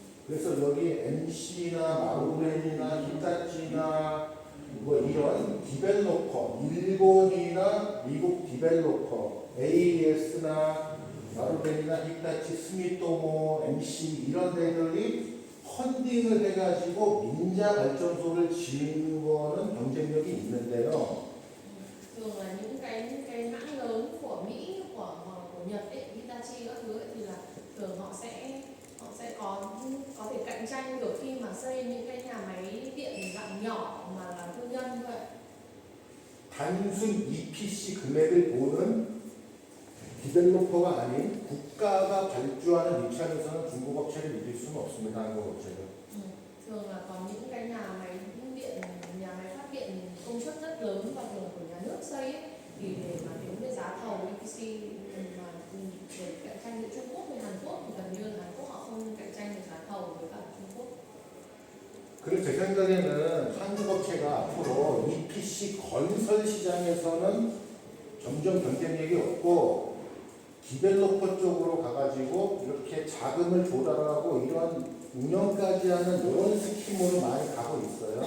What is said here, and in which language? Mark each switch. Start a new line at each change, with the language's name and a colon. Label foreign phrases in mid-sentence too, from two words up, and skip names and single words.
Korean: 그래서 여기 MC나 마루벤이나 히타치나 뭐 이런 디벨로퍼, 일본이나 미국 디벨로퍼, AES나 마루벤이나 히타치, 스미토모, MC 이런 데들이 펀딩을 해가지고 민자 발전소를 지은 거는 경쟁력이 있는데요.
Vietnamese: thường là những cái mã lớn của Mỹ của Nhật ấy, Hitachi các thứ ấy, thì là thường họ sẽ có thể cạnh tranh được khi mà xây những cái nhà máy điện dạng nhỏ mà là tư nhân thôi.
Korean: 단순 EPC 금액을 보는 디벨로퍼가 아닌 국가가 발주하는 입장에서는 중국 업체를 믿을 수는 없습니다. 한국 업체를.
Vietnamese: Thường là có những cái nhà máy điện, nhà máy phát điện công suất rất lớn và thường của nhà nước xây ấy, thì để mà tính về giá thầu EPC mà để cạnh tranh giữa Trung Quốc với Hàn Quốc thì gần như là Hàn Quốc họ không cạnh tranh được giá thầu với cả Trung Quốc.
Korean: 그래서 제 생각에는 한국 업체가 앞으로 EPC 건설 시장에서는 점점 경쟁력이 없고 디벨로퍼 쪽으로 가가지고 이렇게 자금을 조달하고 이런 운영까지 하는 이런 스킴으로 많이 가고 있어요.